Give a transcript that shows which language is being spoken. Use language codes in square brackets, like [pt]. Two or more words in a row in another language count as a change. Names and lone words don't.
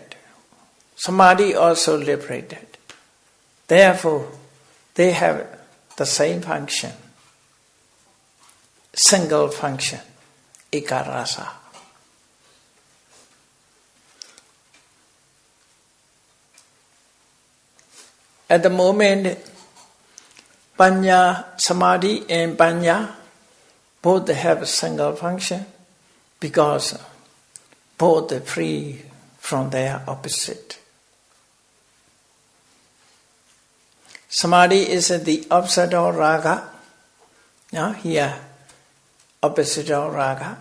[en] Samadhi also liberated. Therefore, they have the same function, single function, ikarasa. At the moment, [pi] panya, samadhi [en] and panya both have a single function because both are free from their opposite. Samadhi is the opposite of raga. Now here, opposite of raga.